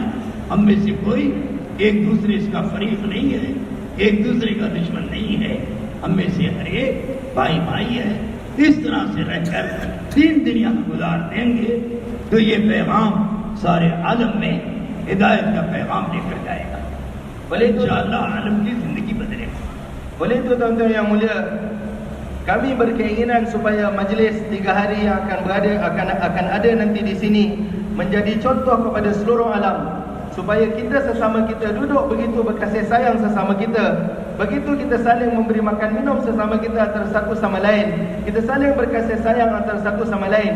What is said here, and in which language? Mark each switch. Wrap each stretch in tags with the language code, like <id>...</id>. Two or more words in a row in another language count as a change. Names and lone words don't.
<ur>ہم میں سے کوئی ایک دوسرے اس کا فریق نہیں ہے، ایک دوسرے کا دشمن نہیں ہے. ہم میں سے ہر ایک بھائی بھائی ہے. اس طرح سے رہ کر 3 دن یہاں گزار دیں گے تو یہ پیغام سارے عالم میں ہدایت کا پیغام لے کر جائے گا.</ur> <ms>Boleh tu,</ms> <ur>ان شاء اللہ عالم کی زندگی بدلے گا.</ur> <ms>boleh tu tuan-tuan yang mulia, kami berkeinginan supaya majlis 3 hari yang akan ada nanti di sini menjadi contoh kepada seluruh alam, supaya kita sesama kita duduk begitu berkasih sayang sesama kita, begitu kita saling memberi makan minum sesama kita antara satu sama lain, kita saling berkasih sayang antara satu sama lain.</ms>